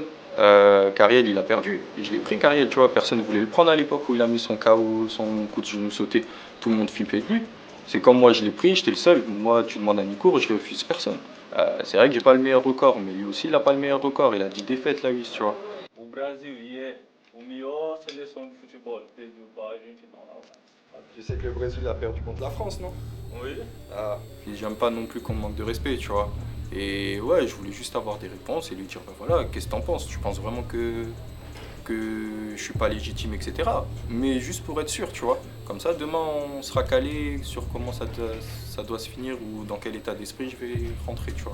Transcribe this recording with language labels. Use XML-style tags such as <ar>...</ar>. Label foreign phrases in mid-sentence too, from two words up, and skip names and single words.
<fr>Cariel il a perdu. Je l'ai pris Cariel, tu vois, personne ne voulait le prendre à l'époque où il a mis son KO, son coup de genou sauté. Tout le monde flippait de lui. C'est comme moi je l'ai pris, j'étais le seul. Moi tu demandes à Nico, je refuse personne. C'est vrai que j'ai pas le meilleur record, mais lui aussi il a pas le meilleur record. Il a 10 défaites là, lui, tu vois.</fr> <pt>O Brasil é a melhor seleção de futebol que teve o Argentina.</pt> <fr>Tu sais que le Brésil a perdu contre la France, non? Oui. Ah, puis j'aime pas non plus qu'on me manque de respect, tu vois. Et ouais, je voulais juste avoir des réponses et lui dire, bah voilà, qu'est-ce que t'en penses? Tu penses vraiment que je suis pas légitime, etc. Mais juste pour être sûr, tu vois. Comme ça, demain, on sera calé sur comment ça doit se finir ou dans quel état d'esprit je vais rentrer, tu vois.</fr>